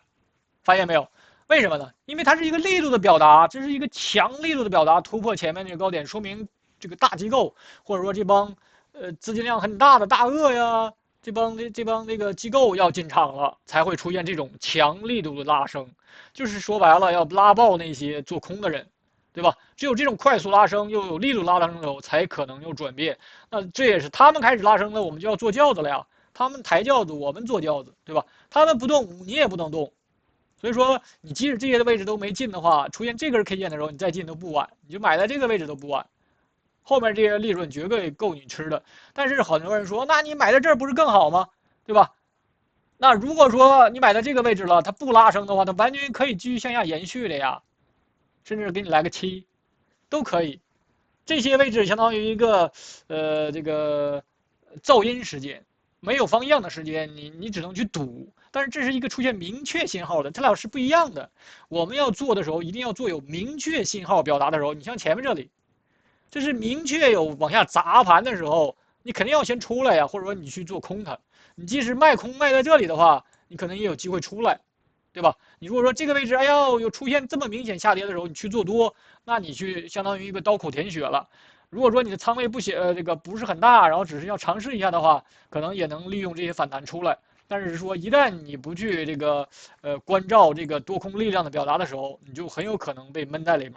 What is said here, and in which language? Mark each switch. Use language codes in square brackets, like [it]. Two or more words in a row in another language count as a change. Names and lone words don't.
[zh] 發現沒有？為什麼呢？因為它是一個力度的表達，這是一個強力度的表達，突破前面這個高點，說明這個大機構或者說這幫資金量很大的大鱷呀，這幫這個機構要進場了，才會出現這種強力度的拉升，就是說白了要拉爆那些做空的人，對吧？只有這種快速拉升又有力度拉升的时候，才可能有轉變。那這也是他們開始拉升了，我們就要做轎子了呀。他們抬轎子，我們做轎子，對吧？他們不動，你也不能動。所以說，你即使這些的位置都沒進的話，出現這根 K 線的時候，你再進都不晚，你就買在這個位置都不晚。後面這些利潤絕對夠你吃的。但是很多人說，那你買在這兒不是更好嗎？對吧？那如果說你買在這個位置了，它不拉升的話，它完全可以繼續向下延續的呀，甚至給你來個7，都可以。這些位置相當於一個這個噪音時間。沒有方向的時間，你只能去賭，但是這是一個出現明確信號的，它倆是不一樣的。我們要做的時候，一定要做有明確信號表達的時候。你像前面這裡，這是明確有往下砸盤的時候，你肯定要先出來呀，或者說你去做空它。你即使賣空賣在這裡的話，你可能也有機會出來，對吧？你如果說這個位置，哎呀，有出現這麼明顯下跌的時候，你去做多，那你去相當於一個刀口舔血了。如果說你的倉位這個不是很大，然後只是要嘗試一下的话，可能也能利用这些反彈出来。但是说一旦你不去这个關照這個多空力量的表達的時候，你就很有可能被悶在裡面。